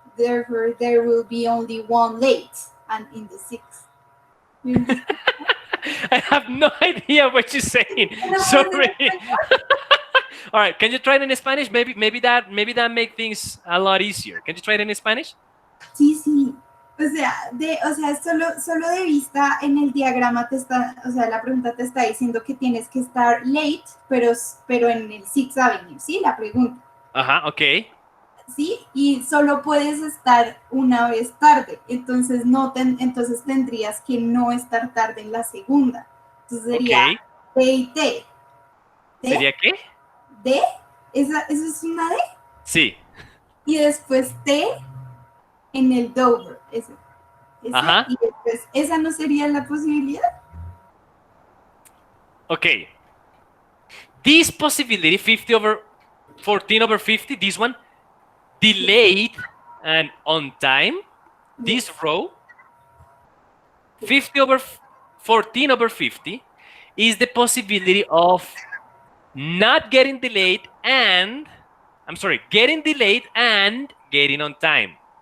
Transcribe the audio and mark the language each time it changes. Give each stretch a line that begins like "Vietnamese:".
English: Therefore, there will be only one late, and in the Sixth. I have no idea what you're saying. Sorry. All right, can you try it in Spanish? Maybe that make things a lot easier. Can you try it in Spanish?
Spanish: Sí, sí. O sea, solo de vista en el diagrama te está, o sea, la pregunta te está diciendo que tienes que estar late, pero en el Sixth Avenue, ¿sí? La pregunta. Ajá, ok. ¿Sí? Y solo puedes estar una vez tarde, entonces entonces tendrías que no estar tarde en la segunda. Entonces sería
English: Okay.
Spanish: D y T. ¿Sería qué? D, ¿eso es una D? Sí. Y después T en el Dover, ese. Ajá. Y después, ¿esa no sería la posibilidad?
English: Okay. This possibility, 50 over 14 over 50, this one, delayed and on time, this row, 50 over 14 over 50, is the possibility of not getting delayed and, I'm sorry, getting delayed and getting on time.